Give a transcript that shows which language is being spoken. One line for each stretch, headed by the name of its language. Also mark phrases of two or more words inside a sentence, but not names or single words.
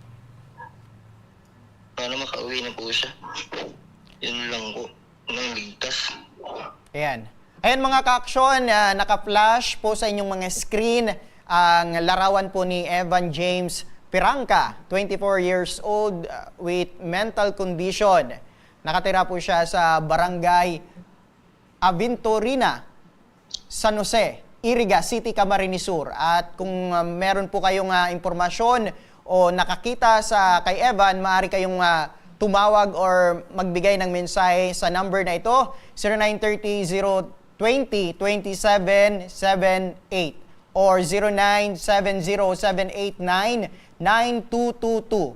Filipino: Sana makauwi na po siya. Yun lang po, ng ligtas. Ayan. Ayan mga ka-aksyon, naka-flash po sa inyong mga screen ang larawan po ni Evan James Perangka,
English: 24 years old with mental condition.
Filipino: Nakatira po siya sa Barangay Aventurina, San Jose, Iriga City, Camarines Sur. At kung meron po kayong impormasyon o nakakita sa kay Evan, maaari kayong tumawag or magbigay ng mensahe sa number na ito, 0930-020-2778 or 0970-789-9222.